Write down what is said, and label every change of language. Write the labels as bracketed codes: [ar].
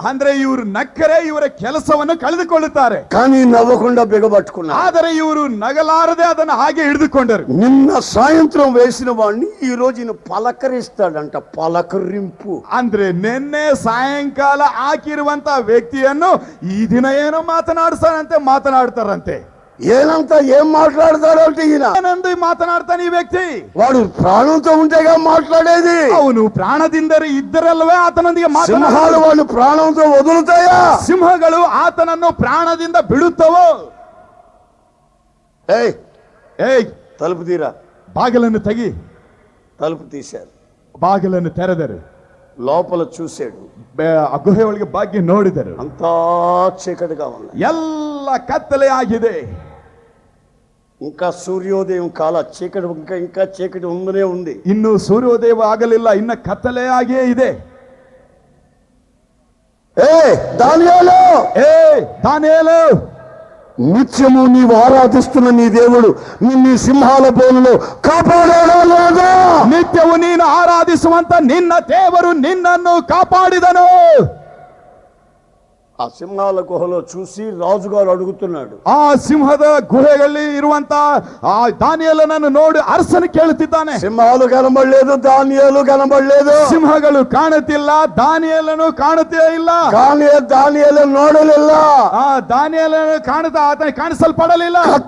[kn] ಅಂದ್ರೆ ಇವರು ನಕ್ಕರೆ ಇವರ ಕೆಲಸವನ್ನು ಕಳೆದುಕೊಳ್ಳುತ್ತಾರೆ. [te] కానీ నవ్వకుండా బిగబట్టుకున్నారు. [kn] ಆದರೆ ಇವರು ನಗಲಾರದೆ ಅದನ್ನು ಹಾಗೆ ಹಿಡಿದುಕೊಂಡರು. [te] నిన్న సాయంత్రం వేసిన వాడిని ఈ రోజు ఈయన పలకరిస్తాడంట. పలకరింపు [kn] ಅಂದ್ರೆ ನಿನ್ನೆ ಸಾಯಂಕಾಲ ಹಾಕಿರುವಂತ ವ್ಯಕ್ತಿಯನ್ನು ಈ ದಿನ ಏನೋ ಮಾತನಾಡ್ತಾರಂತೆ. [te] ఏనంతా ఏం మాట్లాడతాడంటే ఈయన [kn] ಏನಂದು ಮಾತನಾಡ್ತಾನೆ ಈ ವ್ಯಕ್ತಿ. [te] వాడు ప్రాణంతో ఉంటేగా మాట్లాడేది. [kn] ಅವನು ಪ್ರಾಣದಿಂದ ಇದ್ದರಲ್ವೇ ಆತನೊಂದಿಗೆ [te] సింహాలు వాళ్ళు ప్రాణంతో వదులుతాయా? [kn] ಸಿಂಹಗಳು ಆತನನ್ನು ಪ್ರಾಣದಿಂದ ಬಿಡುತ್ತವೋ? [te] ఏయ్ [kn] ಏಯ್, [te] తలుపు తీరా, [kn] ಬಾಗಿಲನ್ನು ತೆಗಿ. [te] తలుపు తీశారు, [kn] ಬಾಗಿಲನ್ನು ತೆರೆದರು, [te] లోపల చూశాడు. [kn] ಆ ಗುಹೆ ಒಳಗೆ ಬಾಗಿ ನೋಡಿದರು. [te] అంతా చీకటిగా ఉంది. [kn] ಎಲ್ಲ ಕತ್ತಲೆ ಆಗಿದೆ. [te] ఇంకా సూర్యోదయం కాల చీకటి ఇంకా చీకటి ఉందనే ఉంది. [kn] ಇನ್ನು ಸೂರ್ಯೋದಯ ಆಗಲಿಲ್ಲ, ಇನ್ನ ಕತ್ತಲೆ ಆಗಿಯೇ ಇದೆ. [te] దానియేలు, దానియేలు, నిత్యము నీవు ఆరాధిస్తున్న నీ దేవుడు నిన్ను సింహాల బోనులో కాపాడాడా లేదా? [kn] ನಿತ್ಯವು ನೀನು ಆರಾಧಿಸುವಂತ ನಿನ್ನ ದೇವರು ನಿನ್ನನ್ನು ಕಾಪಾಡಿದನು. [te] ఆ సింహాల గుహలో చూసి రాజుగారు అడుగుతున్నాడు. [kn] ಆ ಸಿಂಹದ ಗುಹೆಯಲ್ಲಿ ಇರುವಂತ ಆ ದಾನಿಯೇಲನನ್ನು ನೋಡಿ ಅರಸನು ಕೇಳುತ್ತಿದ್ದಾನೆ. [te] సింహాలు కనబడలేదు, దానియేలు కనబడలేదు. [kn] ಸಿಂಹಗಳು ಕಾಣುತ್ತಿಲ್ಲ, ದಾನಿಯೇಲನು ಕಾಣುತ್ತೇ ಇಲ್ಲ. [te] కానీ దానియేలు [kn] ನೋಡಲಿಲ್ಲ. ಆ ದಾನಿಯೇಲನು ಕಾಣುತ್ತಾ ಆತನಿಗೆ ಕಾಣಿಸಲ್ಪಡಲಿಲ್ಲ.